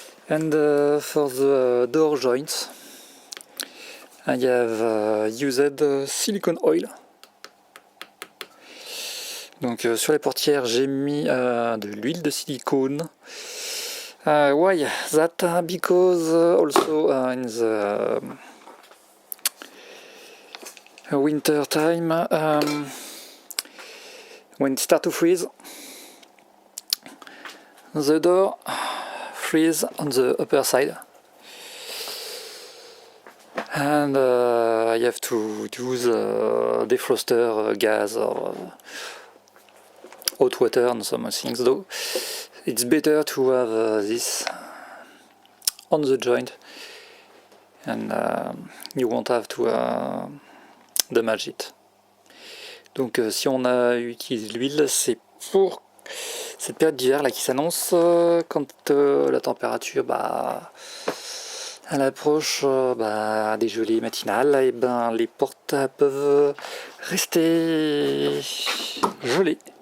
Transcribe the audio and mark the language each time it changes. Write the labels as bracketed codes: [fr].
[en] And for the door joints, I have used silicone oil. [fr] Donc sur les portières, j'ai mis de l'huile de silicone. [en] Why that? Because also in the winter time, when it starts to freeze, the door freeze on the upper side, and I have to use defroster gas or hot water and some things. Though it's better to have this on the joint, and you won't have to damage it. [fr] Donc si on a utilisé l'huile, c'est pour cette période d'hiver là qui s'annonce, quand la température à l'approche des gelées matinales, et les portes peuvent rester gelées.